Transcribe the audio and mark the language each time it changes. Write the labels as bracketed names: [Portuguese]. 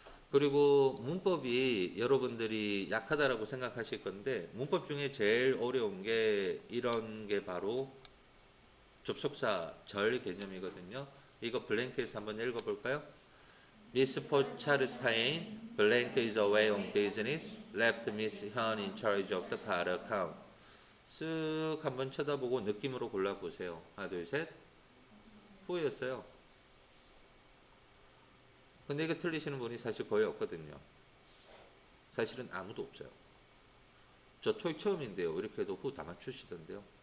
[Korean] 그리고 문법이 여러분들이 약하다라고 생각하실 건데 문법 중에 제일 어려운 게 이런 게 바로 접속사 절 개념이거든요. 이거 블랭크에서 한번 읽어볼까요? [English] Miss Pochartain, blank is away on business, left Miss Hyun in charge of the card account. [Korean] 쓱 한번 쳐다보고 느낌으로 골라보세요. 하나, 둘, 셋. 후였어요. 근데 이거 틀리시는 분이 사실 거의 없거든요. 사실은 아무도 없어요. 저 토익 처음인데요. 이렇게 해도 후 다 맞추시던데요.